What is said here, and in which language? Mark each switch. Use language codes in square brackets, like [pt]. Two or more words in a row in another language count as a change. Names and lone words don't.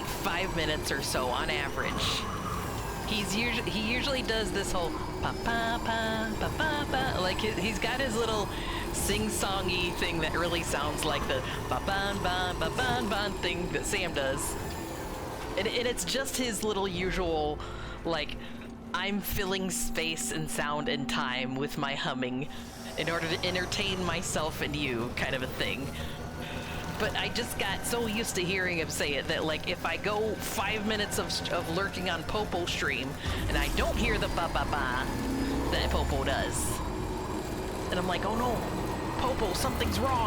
[en] 5 minutes or so on average, he usually does this whole pa pa pa pa pa pa, like he's got his little sing-songy thing that really sounds like the ba ban ban ba ban ban thing that Sam does. And it's just his little usual, like, I'm filling space and sound and time with my humming in order to entertain myself and you kind of a thing. But I just got so used to hearing him say it that, like, if I go 5 minutes of lurking on Popo stream and I don't hear the ba-ba-ba that Popo does, and I'm like, oh no, Popo, something's wrong.